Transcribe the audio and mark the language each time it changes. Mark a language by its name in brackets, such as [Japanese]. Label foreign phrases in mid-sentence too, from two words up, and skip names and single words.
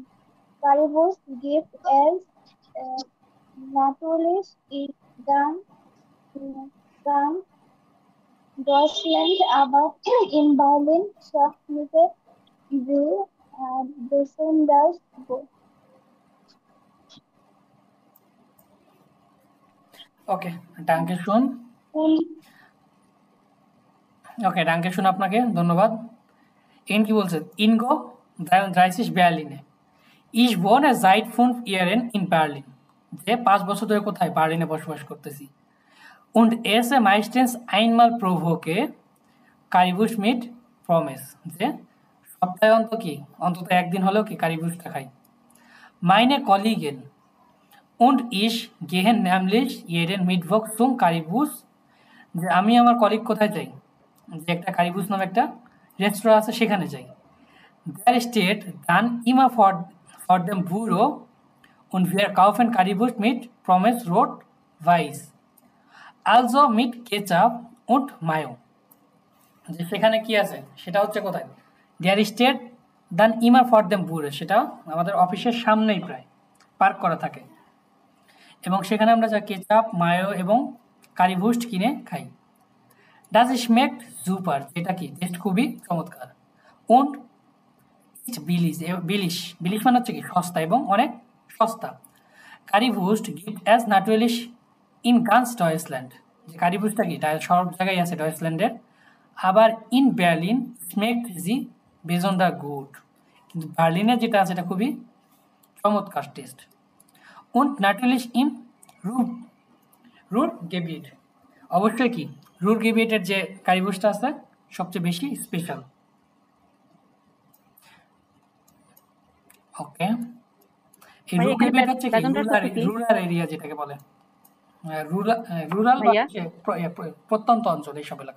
[German] Currywurst gibt es natürlich in ganz Deutschland, aber in Berlin schmeckt sie besonders gut. Okay, danke schön. [Bangla] ওকে, [German] danke schön, [Bangla] আপনাকে ধন্যবাদ। ইন কি বলছে? ইনগো 30 Berlin. [German] Ich wohne seit 5 Jahren in Berlin. [Bangla] যে 5 বছর ধরে কোথায়? বার্লিনে বসবাস করতেছি। [German] Und esse meistens einmal pro Woche Currywurst mit Pommes. [Bangla] যে সপ্তাহে অন্তত একদিন হলেও কি কারিবুস্টটা খাই। [German] Meine Kollegen und ich gehen nämlich jeden Mittwoch zum Currywurst. [Bangla] যে আমি আমার কলিগ কোথায় যাই? যে একটা কারিবুস্ট নামে একটা রেস্টুরেন্ট আছে, সেখানে যাই। [German] Der steht dann immer vor dem Büro und wir kaufen Currywurst mit Pommes, rot, weiß. Also mit Ketchup und Mayo. [Bangla] যে সেখানে কি আছে সেটা হচ্ছে কোথায়? [German] Der steht dann immer vor dem Büro, [Bangla] সেটা আমাদের অফিসের সামনেই প্রায় পার্ক করা থাকে, এবং সেখানে আমরা যা কেচাপ, মায়ো এবং কারিবুস্ট কিনে খাই। [German] Das schmeckt super, [Bangla] যেটা কি টেস্ট খুবই চমৎকার। [German] Und ist billig [Bangla] মানে হচ্ছে কি সস্তা, এবং অনেক সস্তা। [German] Currywurst gibt es natürlich in ganz Deutschland, [Bangla] যে কারিবুস্টটা কি সব জায়গায় আছে ডয়েচল্যান্ডের। [German] আবার in Berlin schmeckt sie besonders gut, [Bangla] কিন্তু বার্লিনে যেটা আছে এটা খুবই চমৎকার টেস্ট। [German] Und natürlich in Ruhrgebiet, [Bangla] অবশ্যই কি রুরগেবিটের যে কারিবুস্টটা আছে সবচেয়ে বেশি স্পেশাল। ওকে, এই রুরগেবিট হচ্ছে কি [English] rural area, [Bangla] যেটাকে বলে রুরাল বা প্রত্যন্ত অঞ্চল, এইসব এলাকা।